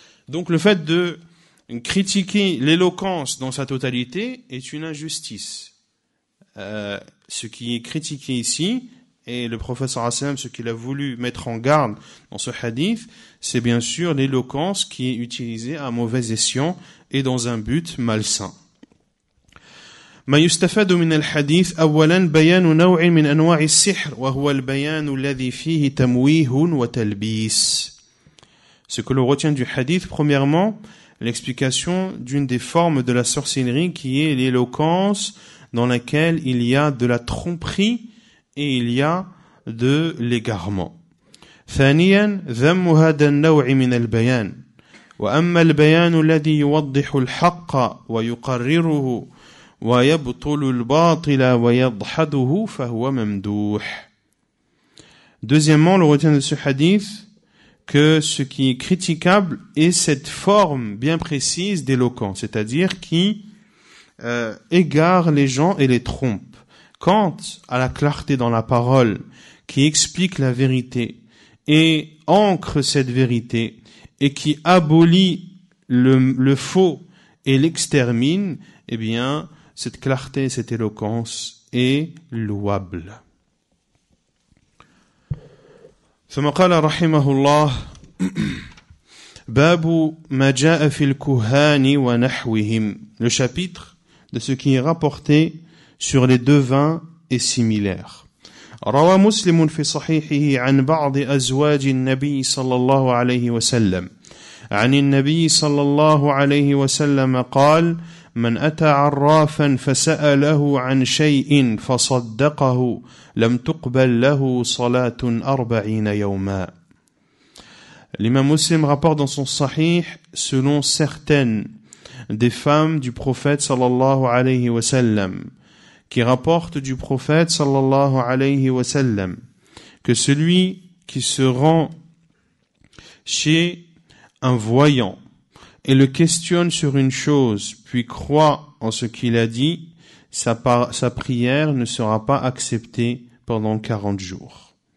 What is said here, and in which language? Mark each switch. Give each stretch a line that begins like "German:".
French: Donc, le fait de critiquer l'éloquence dans sa totalité est une injustice. Ce qui est critiqué ici, et le prophète sallallahu alayhi wa sallam, ce qu'il a voulu mettre en garde dans ce hadith, c'est bien sûr l'éloquence qui est utilisée à mauvais escient et dans un but malsain.
Arabic: ما يستفاد من الحديث أولا بيان نوع من أنواع السحر وهو البيان الذي فيه تمويه وتلبيس.
French: Ce que l'on retient du hadith, premièrement, l'explication d'une des formes de la sorcellerie qui est l'éloquence dans laquelle il y a de la tromperie et il y a de l'égarement.
Arabic: ثانيا ذم هذا النوع من البيان وأما البيان الذي يوضح الحق ويقرره ويبطل الباطل ويدحضه فهو ممدوح.
French: Deuxièmement, le retient de ce hadith que ce qui est critiquable est cette forme bien précise d'éloquence, c'est-à-dire qui égare les gens et les trompe. Quant à la clarté dans la parole, qui explique la vérité et ancre cette vérité et qui abolit le faux et l'extermine, eh bien, cette clarté, cette éloquence est louable.
Arabic: ثم قال رحمه الله باب ما جاء في الكهان ونحوهم.
French: Le chapitre de ce qui est rapporté sur les devins et similaires.
Arabic: روى مسلم في صحيحه عن بعض أزواج النبي صلى الله عليه وسلم عن النبي صلى الله عليه وسلم قال من أتى عرافا فسأله عن شيء فصدقه لم تقبل له صلاة 40 يوما.
French: L'imam Muslim rapporte dans son sahih selon certaines des femmes du prophète sallallahu alayhi wa sallam qui rapporte du prophète sallallahu alayhi wa sallam que celui qui se rend chez un voyant et le questionne sur une chose, puis croit en ce qu'il a dit, sa prière ne sera pas acceptée pendant 40 jours.